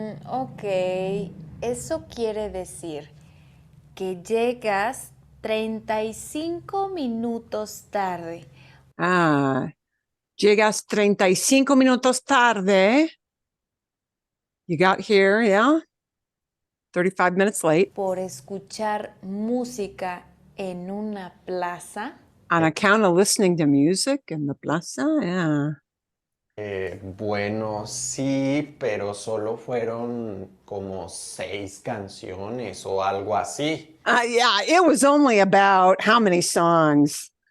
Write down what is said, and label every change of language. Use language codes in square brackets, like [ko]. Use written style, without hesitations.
[es] Ok, eso quiere decir que llegas 35 minutos tarde. Llegas 35 minutos tarde. [en] You got here, yeah? 35 minutes late. [es] Por escuchar música en una plaza. [en] On account of listening to music in the plaza, yeah. [es] Bueno, sí, pero solo fueron como 6 canciones o algo así. [en] Yeah, it was only about how many songs?